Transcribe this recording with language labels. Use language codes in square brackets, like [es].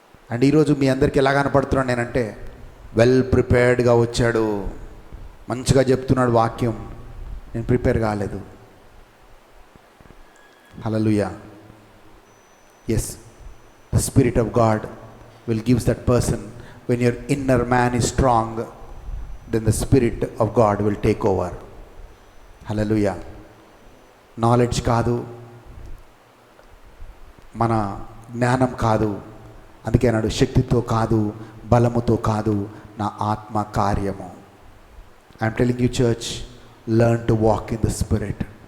[te] And ఈరోజు మీ అందరికీ ఎలా కనపడుతున్నాను నేనంటే, వెల్ ప్రిపేర్డ్గా వచ్చాడు, మంచిగా చెప్తున్నాడు వాక్యం, నేను ప్రిపేర్ కాలేదు. [en] Hallelujah. Yes, the spirit of God will gives that person. When your inner man is strong, then the spirit of God will take over. Hallelujah. [te] Knowledge కాదు, మన జ్ఞానం కాదు, అందుకే అన్నాడు శక్తితో కాదు, బలముతో కాదు, నా ఆత్మ కార్యము. [en] I'm telling you church, learn to walk in the spirit.